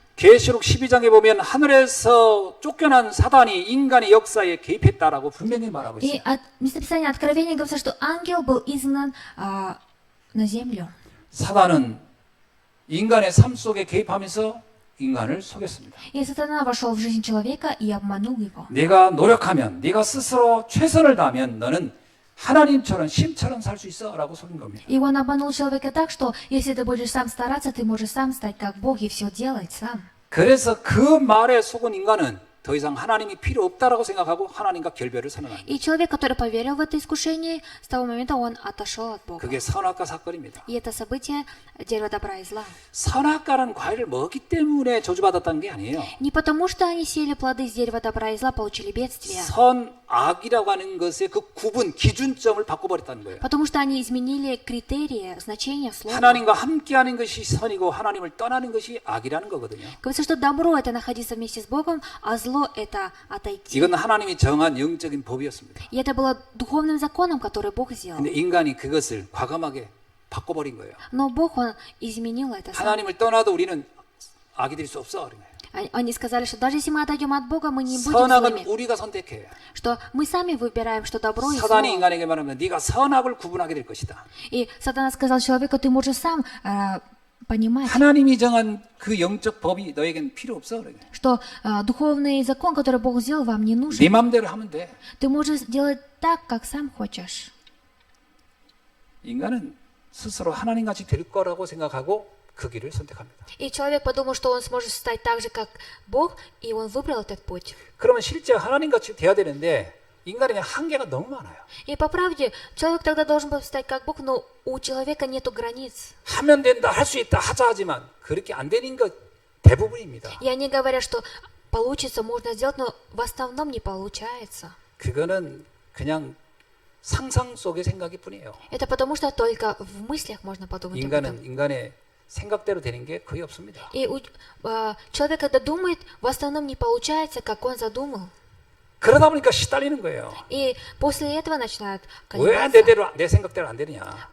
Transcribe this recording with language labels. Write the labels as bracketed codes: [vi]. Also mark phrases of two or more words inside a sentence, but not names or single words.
[ko] 계시록 12장에 보면 하늘에서 쫓겨난 사단이 인간의 역사에 개입했다라고 분명히 말하고 [ru] И [ko] 있어요. [ru] от местописания Откровения говорится, что ангел был изгнан на землю. [ko] 사단은 인간의 삶 속에 개입하면서 인간을 속였습니다. [ru] И сатана вошел в жизнь человека и обманул его. [ko] 네가 노력하면, 네가 스스로 최선을 다하면 너는 하나님처럼 신처럼 살 수 있어 라고 속인 겁니다. [ru] И он обманул человека так, что если ты будешь сам стараться, ты можешь сам стать как Бог и все делать сам. [ko] 그래서 그 말에 속은 인간은 더 이상 하나님이 필요 없다라고 생각하고 하나님과 결별을 선언합니다. [ru] И человек, который поверил в это искушение, с того момента он отошел от Бога. [ko] 그게 선악과 사건입니다. [ru] И это событие дерева добра и зла. [ko] 선악과라는 과일을 먹기 때문에 저주받았다는 게 아니에요. [ru] Не потому, что они съели плоды с дерева добра и зла, получили бедствие. [ko] 선악이라고 하는 것의 그 구분, 기준점을 바꿔버렸다는 거예요. [ru] Потому что они изменили критерии, значения слова. [ko] 하나님과 함께하는 것이 선이고 하나님을 떠나는 것이 악이라는 거거든요. [ru] Говорится, что добро – это находиться вместе с Богом, а зло – это отойти. [ko] 이건 하나님이 정한 영적인 법이었습니다. [ru] И это было духовным законом, который Бог сделал. [ko] 근데 인간이 그것을 과감하게 바꿔버린 거예요. [ru] Но Бог, Он изменил это. сам. [ko] 하나님을 떠나도 우리는 악이 될 수 없어. 그런 거예요. [ru] Они сказали, что даже если мы отойдем от Бога, мы не будем [ko] 선악은 [ru] злыми. [ko] 우리가 선택해. [ru] Что мы сами выбираем, что добро и [ko] 사단이 [ru] зло. [ko] 인간에게 말하면 네가 선악을 구분하게 될 것이다. [ru] И Сатана сказал человеку, ты можешь сам понимать, [ko] 하나님이 정한 그 영적 법이 너에겐 필요 없어. 그래. [ru] что духовный закон, который Бог сделал, вам не нужен. [ko] 네 맘대로 하면 돼. [ru] Ты можешь делать так, как сам хочешь. [ko] 인간은 스스로 하나님같이 될 거라고 생각하고 그 길을 선택합니다. [ru] И человек подумал, что он сможет стать так же, как Бог, и он выбрал этот путь. [ko] 그러면 실제 하나님같이 돼야 되는데 인간에는 한계가 너무 많아요. [ru] И по правде, человек тогда должен был стать как Бог, но у человека нету границ. [ko] 하면 된다, 할 수 있다, 하자 하지만 그렇게 안 되는 것 대부분입니다. [ru] И они говорят, что получится, можно сделать, но в основном не получается. [ko] 그거는 그냥 상상 속의 생각일 뿐이에요. [ru] Это потому что только в мыслях можно подумать об этом. [ko] 인간은 인간의 생각대로 되는 게 거의 없습니다. [ru] И человек, когда думает, в основном не получается, как он задумал. [ko] 그러다 보니까 시달리는 거예요. [ru] И после этого начинают [ko] 왜 [ru] колебаться. [ko] 내 생각대로 안 되느냐.